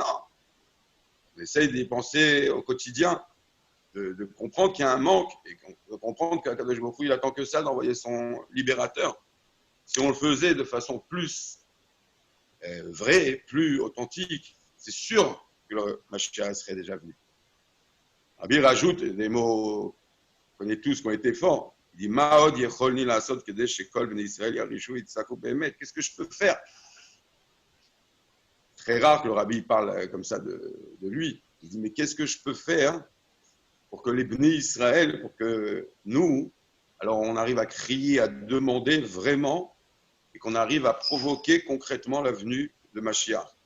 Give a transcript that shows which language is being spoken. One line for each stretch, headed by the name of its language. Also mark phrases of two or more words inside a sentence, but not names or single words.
French: On essaye d'y penser au quotidien, de comprendre qu'il y a un manque et de comprendre qu'
Hebrew: הקדוש ברוך הוא,
French: il attend que ça d'envoyer son libérateur. Si on le faisait de façon plus vraie, plus authentique, c'est sûr que le Mashiach serait déjà venu. Rabbi rajoute des mots qu'on connaît tous, qui ont été forts.
Hebrew: Il dit מה עוד יכולני לעשות כדי שכל בני ישראל ירעישו יצעקו באמת.
French: Qu'est-ce que je peux faire? Très rare que le Rabbi parle comme ça de lui. Il dit mais qu'est-ce que je peux faire pour que les
Hebrew: בני ישראל,
French: pour que nous, alors on arrive à crier, à demander vraiment et qu'on arrive à provoquer concrètement la venue de Mashiach.